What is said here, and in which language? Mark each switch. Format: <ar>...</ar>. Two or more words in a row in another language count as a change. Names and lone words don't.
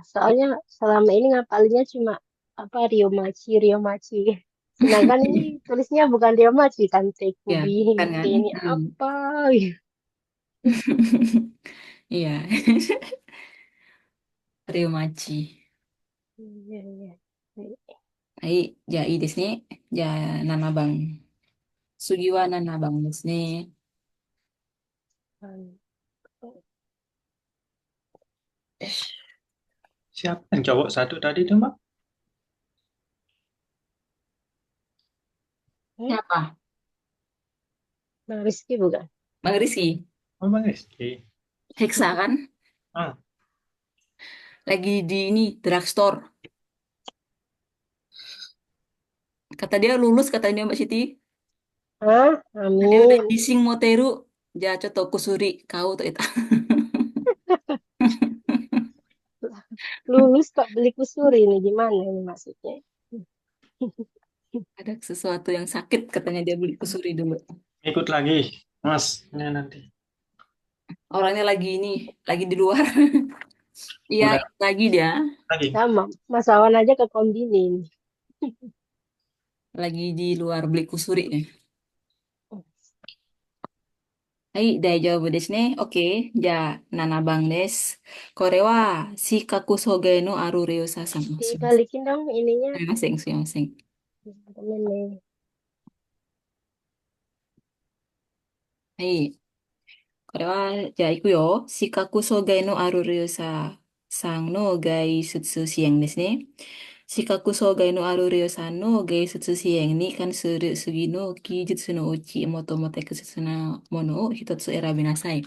<id>Soalnya selama ini ngapalinnya cuma apa Ryomachi, Ryomachi. Sedangkan ini tulisnya bukan Ryomachi kan, Ya, Tekubi, kan kan? ini Mm. apa gitu. Iya, Ryomachi.</id> <ja>いやいや。はい。はい、じゃあいいですね。じゃあ7番。次は7番ですね。あの</ja> <id>Siapa yang cowok satu tadi tuh, Mbak? Siapa? Bang Rizky bukan? Bang Rizky. Oh, Bang Rizky. Heksa kan? Ah, Lagi di ini, drugstore. Kata dia lulus, katanya Mbak Siti. Hah? Dia udah Amin.</id> <ja>bising 持ってる。じゃ、ちょっと薬.</ja> <id>Kau tuh itu. Lulus kok beli kusuri ini gimana ini maksudnya? Ada sesuatu yang sakit, katanya dia beli kusuri dulu. ikut lagi, Mas. Ini nanti. Orangnya lagi ini, lagi di luar. Iya, Udah lagi dia. lagi. Sama, Mas Awan aja ke kombini ini. Lagi di luar beli kusuri nih. Hai,</id> <ja>大丈夫ですね.</ja> <id>Oke, ja,</id> <ja>7番です。これは、視覚障害のあるレオサさん。すいません。</ja> <id>Dibalikin dong ininya.</id> <ja>すいません、すいません。</ja> <id>Temen nih.</id> <ja>はい。これは、じゃあ行くよ。視覚障害のあるレオサさんの外出支援ですね。視覚障害のあるレオさんの外出支援に関する次の技術のうち最も適切なものを一つ選びなさい。</ja>